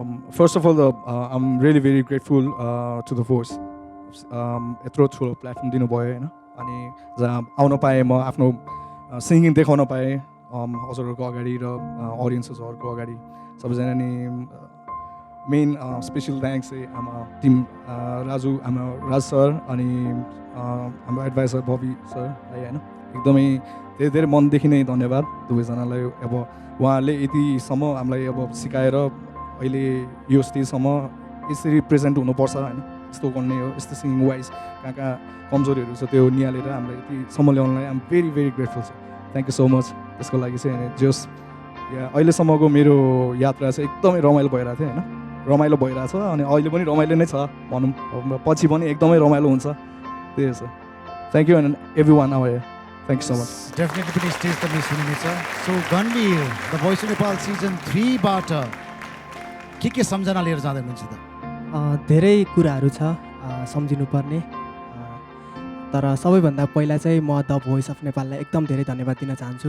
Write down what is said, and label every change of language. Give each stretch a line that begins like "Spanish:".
English: First of all, I'm really very grateful to the Voice.
Nepali: यत्रो ठुलो platform दिनुभयो होइन, अनि जहाँ आउन पाएँ म आफ्नो सिङ्गिङ देखाउन पाएँ हजुरहरूको अगाडि र अडियन्सेसहरूको अगाडि सबैजना नि। मेन स्पेसल थ्याङ्क्स चाहिँ हाम्रो टिम राज सर अनि हाम्रो एडभाइजर बबी सरलाई होइन, एकदमै धेरै धेरै मनदेखि नै धन्यवाद दुवैजनालाई। अब उहाँहरूले यतिसम्म हामीलाई अब सिकाएर अहिले यो स्टेजसम्म यसरी प्रेजेन्ट हुनुपर्छ होइन, यस्तो गर्ने हो, यस्तो सिङ्गिङ वाइज कहाँ कहाँ कमजोरीहरू छ त्यो निहालेर हामीलाई यतिसम्म ल्याउनलाई आम भेरी भेरी ग्रेटफुल छ।
English: thank you so much
Nepali: त्यसको लागि चाहिँ। अनि जस अहिलेसम्मको मेरो यात्रा चाहिँ एकदमै रमाइलो भइरहेको थियो होइन, रमाइलो भइरहेछ अनि अहिले पनि रमाइलो नै छ भनौँ, पछि पनि एकदमै रमाइलो हुन्छ, त्यही छ।
English: Thank you and everyone our here, thank you so much.
Nepali: Definitely पनि स्टेज त मिस हुनेछ। So Ganvir the voice of Nepal season 3 बाट के सम्झना लिएर जाँदै हुनुहुन्छ त? धेरै कुराहरू छ सम्झिनुपर्ने, तर सबैभन्दा पहिला चाहिँ म द भोइस अफ नेपाललाई एकदम धेरै धन्यवाद दिन चाहन्छु।